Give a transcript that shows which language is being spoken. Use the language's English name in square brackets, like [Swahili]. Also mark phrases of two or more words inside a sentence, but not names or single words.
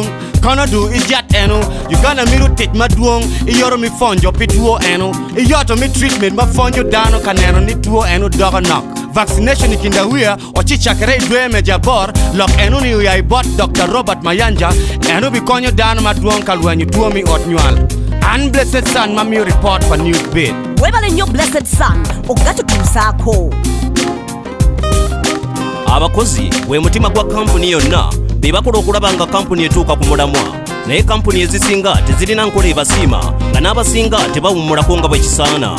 [Alur] Kanadu ijat enu Uganda miru tit maduong iyoro mi fonjo pi tuo enu iyoto mi treatment ma fonjo dano kaneno ni tuo enu dogo nok. Vaccination ikinda wia ochichakere idwe meja bor lok enu ni uyai bot Dr. Robert Mayanja enu bikonyo dano maduong kalwenyu tuo mi otnywal. [English] And Blessed Son mami report for NewzBeat. [Ganda] Webale nnyo Blessed Son okugatutuusaako. Abakozi we mutima gwa kampuni yonna be bakola okulaba nga kampuni etuuka ku mulamwa, naye kampuni ezisinga tezirina nkola ebasiima nga n'abasinga tebawummulako nga bwe kisaana.